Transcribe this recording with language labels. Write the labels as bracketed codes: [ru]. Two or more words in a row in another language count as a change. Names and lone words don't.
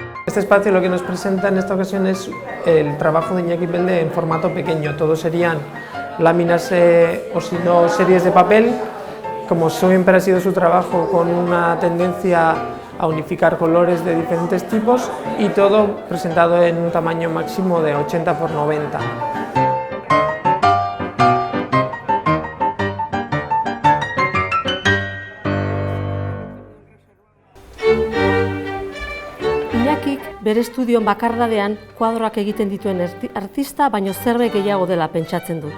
[es] Este espacio lo que nos presenta en esta ocasión es el trabajo de Iñaki Epelde en formato pequeño. Todos serían láminas o si no series de papel, como siempre ha sido su trabajo, con una tendencia a unificar colores de diferentes tipos, y todo presentado en un tamaño máximo de 80 por 90. [eu] Iñakik bere estudioan bakardadean kuadroak egiten dituen artista baino zerbait gehiago dela pentsatzen dut.